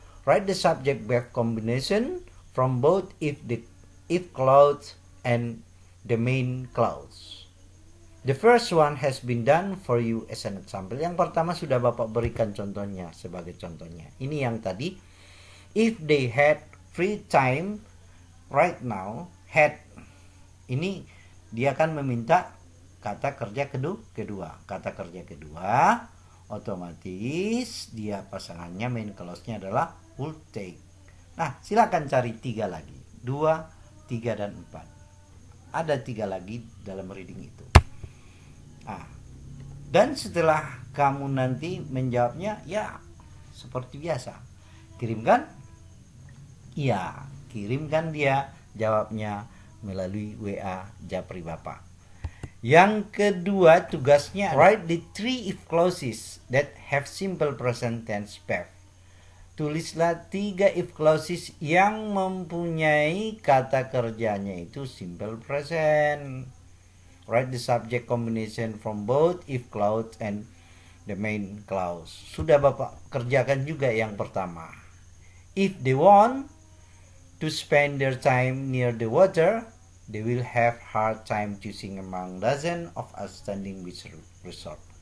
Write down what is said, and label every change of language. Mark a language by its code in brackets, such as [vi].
[en] Write the subject verb combination from both if clause and the main clause. The first one has been done for you as an example. [id] Yang pertama sudah Bapak berikan contohnya sebagai contohnya. Ini yang tadi. [en] If they had free time right now, had. [id] Ini dia akan meminta kata kerja kedua. Kata kerja kedua otomatis dia pasangannya main clause-nya adalah would take. Nah, silakan cari 3 lagi. 2, 3 dan 4. Ada 3 lagi dalam reading itu. Nah, dan setelah kamu nanti menjawabnya ya seperti biasa. Kirimkan? Iya, kirimkan dia jawabnya melalui WA Japri Bapak. Yang kedua tugasnya [en] write the 3 if clauses that have simple present tense verb. [id] Tulislah 3 if clauses yang mempunyai kata kerjanya itu simple present. [en] Write the subject combination from both if clause and the main clause. [id] Sudah Bapak kerjakan juga yang pertama. [en] If they want to spend their time near the water, they will have hard time choosing among dozens of outstanding beach resort.